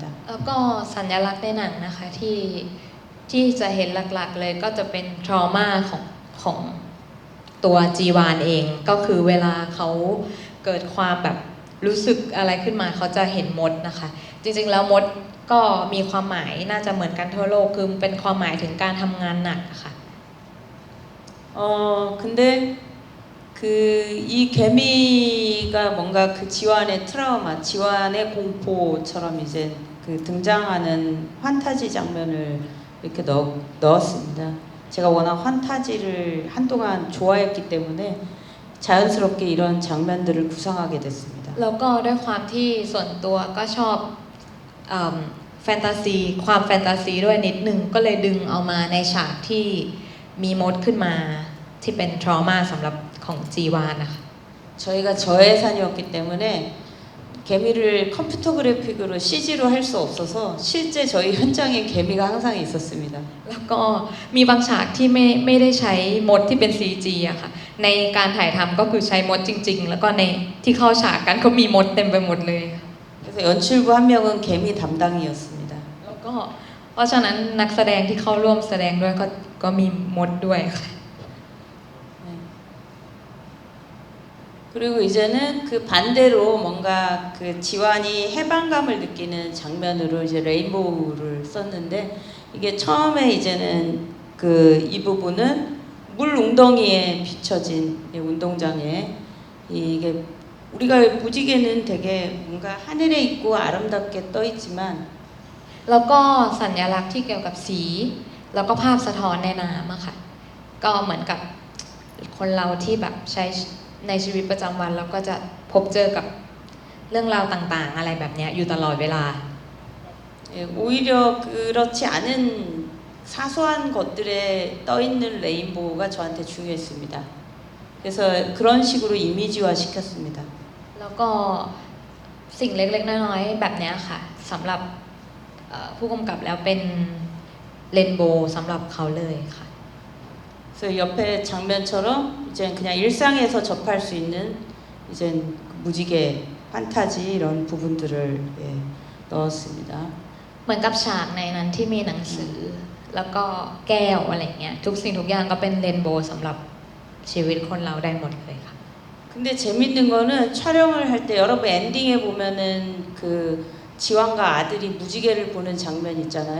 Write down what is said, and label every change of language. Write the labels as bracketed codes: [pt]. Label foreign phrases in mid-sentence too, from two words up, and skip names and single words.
[th] แล้วก็สัญลักษณ์ในหนังนะคะที่จะเห็นหลักๆเลยก็จะเป็น trauma ของตัวจีวานเองก็คือเวลาเขาเกิดความแบบรู้สึกอะไรขึ้นมาเขาจะเห็นมดนะคะจริงๆแล้วมดก็มีความหมายน่าจะเหมือนกันทั่วโลกคือเป็นความหมายถึงการทำงานหนักค่ะ [ko] 근데 그 이 개미가 뭔가 그 지완의 트라우마, 지완의 공포처럼 이제 그 등장하는 환타지 장면을 이렇게 넣었습니다. 제가 워낙 환타지를 한동안 좋아했기 때문에 자연스럽게 이런 장면들을 구상하게 됐습니다. [th] แล้วก็ด้วยความที่ส่วนตัวก็ชอบแฟนตาซีความแฟนตาซีด้วยนิดนึงก็เลยดึงเอามาในฉากที่มีมดขึ้นมาที่เป็น trauma สำหรับของจีวานนะคะ [ko] 저희가 저예산이었기 때문에 개미를 컴퓨터 그래픽으로 CG로 할 수 없어서 실제 저희 현장에 개미가 항상 있었습니다. [th] แล้วก็มีบางฉากที่ไม่ได้ใช้มดที่เป็น CG อะค่ะในการถ่ายทำก็คือใช้มดจริงๆ แล้วก็ในที่เข้าฉากกันก็มีมดเต็มไปหมดเลย [ko] 그래서 연출부 한 명은 개미 담당이었습니다. [th] แล้วก็เพราะฉะนั้นนักแสดงที่เข้าร่วมแสดงด้วยก็มีมดด้วยค่ะ [ko] 그리고 이제는 그 반대로 뭔가 그 지완이 해방감을 느끼는 장면으로 이제 레인보우를 썼는데 이게 처음에 이제는 그 이 부분은 물 웅덩이에 비춰진 운동장에 이게 우리가 무지개는 되게 뭔가 하늘에 있고 아름답게 떠 있지만 [th] แล้วก็สัญลักษณ์ที่เกี่ยวกับสีแล้วก็ภาพสะท้อนในน้ำอะค่ะก็เหมือนกับคนเราที่แบบใช้ในชีวิตประจำวันเราก็จะพบเจอกับเรื่องราวต่างๆอะไรแบบนี้อยู่ตลอดเวลา [ko] 오히려 그렇지 않은 사소한 것들에 떠 있는 레인보우가 저한테 중요했습니다. 그래서 그런 식으로 이미지화 시켰습니다. [th] แล้วก็สิ่งเล็กๆน้อยๆแบบนี้ค่ะสำหรับผู้กำกับแล้วเป็นเรนโบว์สำหรับเขาเลยค่ะ [ko] 그래서 옆에 장면처럼 이제 그냥 일상에서 접할 수 있는 이제 무지개, 판타지 이런 부분들을 넣었습니다. [th] เหมือนกับฉากในนั้นที่มีหนังสือแล้วก็แก้วอะไรเงี้ยทุกสิ่งทุกอย่างก็เป็นเรนโบว์สำหรับชีวิตคนเราได้หมดเลยค่ะ [ko] 근데 재밌는 거는 촬영을 할 때 여러분 엔딩에 보면은 그 지완과 아들이 무지개를 보는 장면 있잖아요.